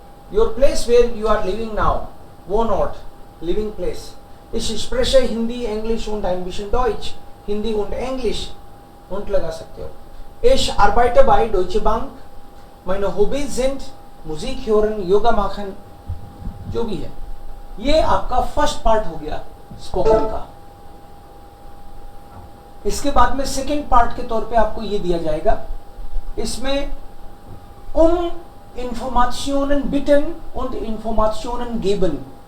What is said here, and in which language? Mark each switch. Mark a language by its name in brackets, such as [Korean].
[English] Your place where you are living now. Wohnort, living place. [German] Ich spreche Hindi, Englisch und ein bisschen Deutsch. Hindi und English. [Hindi] Und लगा सकते हो। [German] Ich arbeite bei Deutsche Bank. Meine Hobbys sind Musik hören, Yoga machen, [Hindi] जो भी है। ये आपका first part हो गया स्पोकन का। इसके बाद में सेकेंड पार्ट के तौर पे आपको ये दिया जाएगा, इसमें [German] Informationen bitten und Informationen geben।